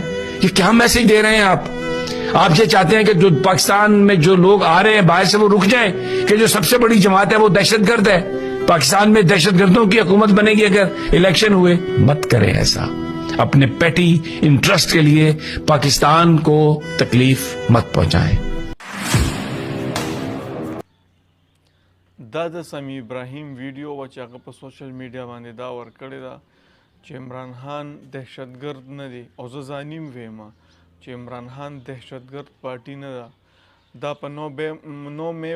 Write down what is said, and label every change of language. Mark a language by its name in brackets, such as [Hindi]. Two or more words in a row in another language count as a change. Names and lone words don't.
[Urdu] یہ کیا میسج دے رہے ہیں آپ یہ چاہتے ہیں کہ جو پاکستان میں جو لوگ آ رہے ہیں باہر سے وہ رک جائیں کہ جو سب سے بڑی جماعت ہے وہ دہشت گرد ہے. پاکستان میں دہشت گردوں کی حکومت بنے گی اگر الیکشن ہوئے. مت کریں ایسا. اپنے [English] petty interest [Urdu] کے لیے پاکستان کو تکلیف مت پہنچائیں. [Pashto] دا د سمیع ابراهیم ویډیو و چې هغه په [English] social media [Pashto] باندې دا ورکړې ده چې عمران خان دهشتګرد نه دی او زه ځانیم ویم چې عمران خان دهشتګرد پارټي نه ده دا په 9 مې